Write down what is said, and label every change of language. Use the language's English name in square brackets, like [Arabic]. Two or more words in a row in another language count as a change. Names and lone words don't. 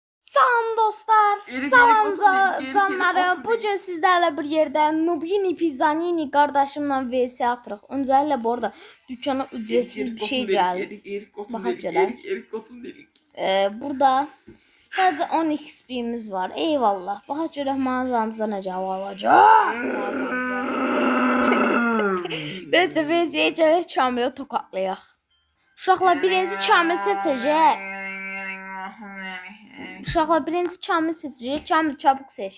[Azerbaijani] Salam dostlar, salam canları. [Turkish] Bugün sizlerle bir yerde Nubini Pizzanini kardeşimle vs atırıq. Öncelikle bu arada dükkana ücretsiz bir şey geldi. Erik Kotun dedik. Burada sadece 10 XP'miz var. Eyvallah. [Azerbaijani] Baxa görək mağazamıza nə cavab alacaq. Neyse vs-yə gələk Kamil'i tokatlayaq. Uşaqlar birinci Kamil seçəcək. Uşaqlar birinci Kamil seçəcək. [Turkish] Kamil çabuk seç.